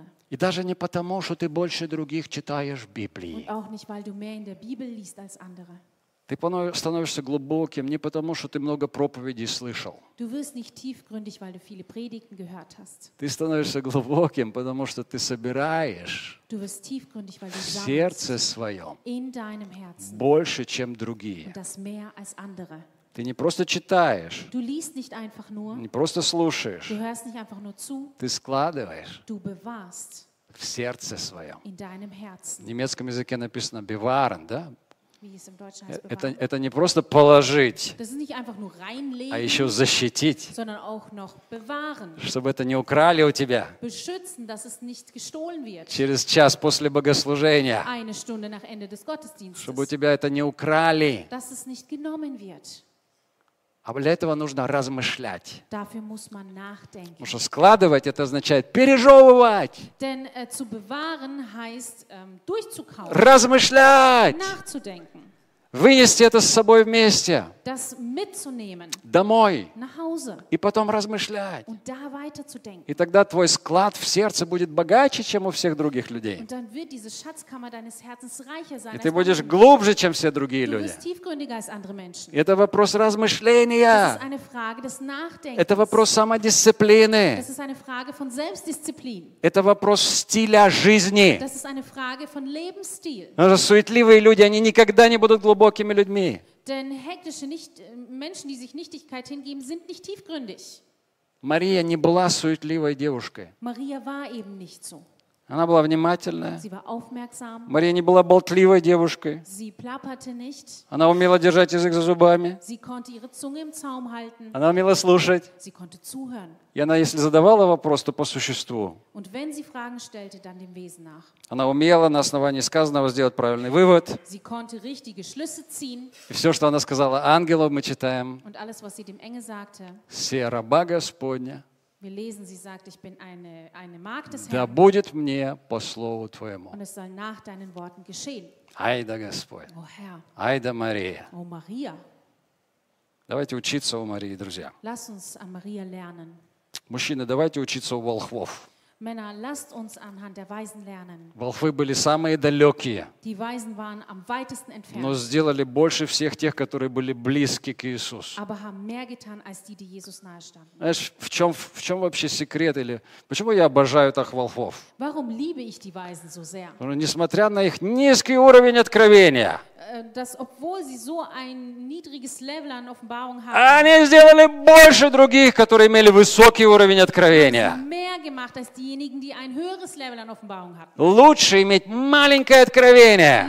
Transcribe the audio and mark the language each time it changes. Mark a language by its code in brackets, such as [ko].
[ru] И даже не потому, что ты больше других читаешь Библии. [de] Und auch nicht, weil du mehr in der Bibel liest als andere. [ru] Ты становишься глубоким не потому, что ты много проповедей слышал. [de] Du wirst nicht tiefgründig, weil du viele Predigten gehört hast. [ru] Ты становишься глубоким, потому что ты собираешь. [de] Du wirst tiefgründig, weil du [ru] в сердце своем. [de] In deinem Herzen. [ru] Больше, чем другие. [de] Und das mehr als andere. [ru] Ты не просто читаешь. [de] Du liest nicht einfach nur. [ru] Не просто слушаешь. [de] Du hörst nicht einfach nur zu. [ru] Ты складываешь. [de] Du bewahrst. [ru] в сердце своем. [de] In deinem Herzen. [ru] В немецком языке написано bewahren, да? [de] Wie es im Deutschen heißt, bewahren. [ru] Это не просто положить, [de] das ist nicht einfach nur reinlegen, [ru] а еще защитить, [de] sondern auch noch bewahren, [ru] чтобы это не украли у тебя. [de] Beschützen, dass es nicht gestohlen wird. [ru] Через час после богослужения, [de] eine Stunde nach Ende des Gottesdienstes, [ru] чтобы у тебя это не украли, [de] dass es nicht genommen wird. [ru] А для этого нужно размышлять. [de] Dafür muss man nachdenken. [ru] Потому что складывать, это означает пережевывать. [de] Denn zu bewahren heißt durchzukauen. [ru] Размышлять. [de] Nachzudenken. [ru] Вынести это с собой вместе. [de] Das mitzunehmen. [ru] Домой. [de] Nach Hause. [ru] И потом размышлять. [de] Und da weiterzudenken. [ru] И тогда твой склад в сердце будет богаче, чем у всех других людей. [de] Und dann wird diese Schatzkammer deines Herzens reicher sein. [ru] И ты будешь глубже, чем все другие люди. [de] Du bist tiefgründiger als andere Menschen. [ru] И это вопрос размышления. [de] Das ist eine Frage des Nachdenkens. [ru] Это вопрос самодисциплины. [de] Das ist eine Frage von Selbstdisziplin. [ru] Это вопрос стиля жизни. [de] Das ist eine Frage von Lebensstil. [ru] Потому что суетливые люди, они никогда не будут глубокими. [de] Denn hektische Menschen, die sich Nichtigkeit hingeben, sind nicht tiefgründig. [ru] Мария не была суетливой девушкой. [de] Мария war eben nicht so. [ru] Она была внимательная. [de] Sie war aufmerksam. [ru] Мария не была болтливой девушкой. [de] Sie plapperte nicht. [ru] Она умела держать язык за зубами. [de] Sie konnte ihre Zunge im Zaum halten. [ru] Она умела слушать. [de] Sie konnte zuhören. [ru] И она, если задавала вопрос, то по существу. [de] Und wenn sie Fragen stellte, dann dem Wesen nach. [ru] Она умела на основании сказанного сделать правильный вывод. [de] Sie konnte richtige Schlüsse ziehen. [ru] И все, что она сказала ангелу, мы читаем. [de] Und alles, was sie dem Engel sagte. [ru] Се, раба Господня. [de] Wir lesen, sie sagt, ich bin eine Magd des Herrn. [ru] Да будет мне по слову твоему. [de] Und es soll nach deinen Worten geschehen. [ru] Ай да Господь. [de] О, Herr. [ru] Ай да Мария. [de] О, Мария. [ru] Давайте учиться у Марии, друзья. [de] Lass uns an Maria lernen. [ru] Мужчины, давайте учиться у волхвов. [de] Männer, lasst uns anhand der Weisen lernen. [ru] Волхвы были самые далекие. [de] Die Weisen waren am weitesten entfernt. [ru] Но сделали больше всех тех, которые были близки к Иисусу. [de] Aber haben mehr getan als die, die Jesus nahe standen. [ru] Знаешь, в чем вообще секрет или почему я обожаю так волхвов? [de] Warum liebe ich die Weisen so sehr? [ru] Несмотря на их низкий уровень откровения. [de] Dass obwohl sie so ein niedriges Level an Offenbarung haben. [ru] Они сделали больше других, которые имели высокий уровень откровения. [de] Mehr gemacht als diejenigen, die ein höheres Level an Offenbarung hatten. [ru] Лучше иметь маленькое откровение.